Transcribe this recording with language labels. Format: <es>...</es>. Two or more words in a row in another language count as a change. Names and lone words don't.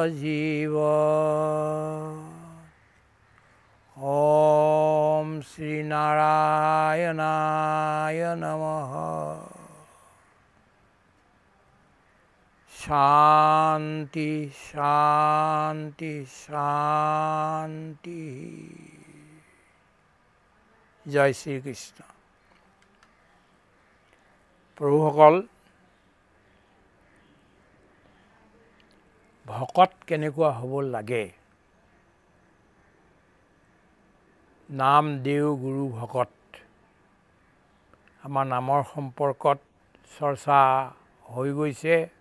<sa>जीवन ओम श्री नारायणाय नमः शांति शांति शांति जय श्री कृष्ण প্ৰভুসকল</sa> <as>ভকত কেনেকুৱা হ'ব লাগে নাম দেও গুৰু ভকত আমাৰ নামৰ সম্পৰ্কত চৰ্চা হৈ গৈছে</as>